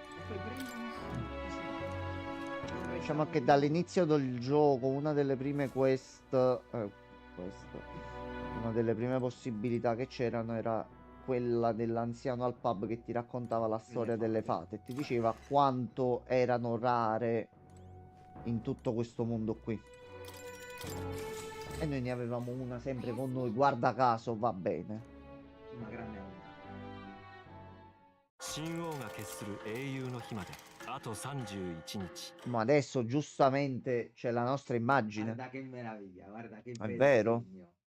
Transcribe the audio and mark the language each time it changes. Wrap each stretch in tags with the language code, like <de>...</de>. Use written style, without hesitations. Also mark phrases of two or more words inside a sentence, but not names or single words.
<it>Diciamo che dall'inizio del gioco una delle prime una delle prime possibilità che c'erano era quella dell'anziano al pub che ti raccontava la storia delle fate e ti diceva quanto erano rare in tutto questo mondo qui. E noi ne avevamo una sempre con noi, guarda caso, va bene. Una grande amica.</it> <ja>神王が決する英雄の日まであと31日</ja> <it>Ma adesso giustamente c'è la nostra immagine. Guarda che meraviglia, guarda che È bel vero? disegno.</it>